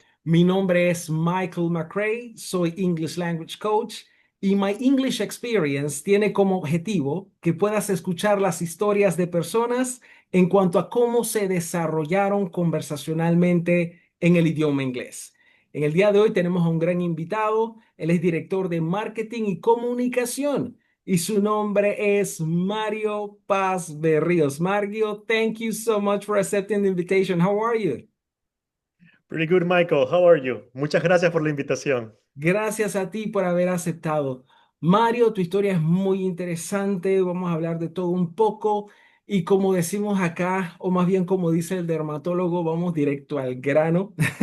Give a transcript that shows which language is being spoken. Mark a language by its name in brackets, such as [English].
[Spanish] Mi nombre es Michael McRae, soy English Language Coach y My English Experience tiene como objetivo que puedas escuchar las historias de personas en cuanto a cómo se desarrollaron conversacionalmente en el idioma inglés. En el día de hoy tenemos a un gran invitado. Él es director de marketing y comunicación y su nombre es Mario Paz Berríos. [English] Mario, thank you so much for accepting the invitation. How are you? Pretty good, Michael. How are you? [Spanish] Muchas gracias por la invitación. Gracias a ti por haber aceptado. Mario, tu historia es muy interesante. Vamos a hablar de todo un poco. Y como decimos acá, o más bien como dice el dermatólogo, vamos directo al grano.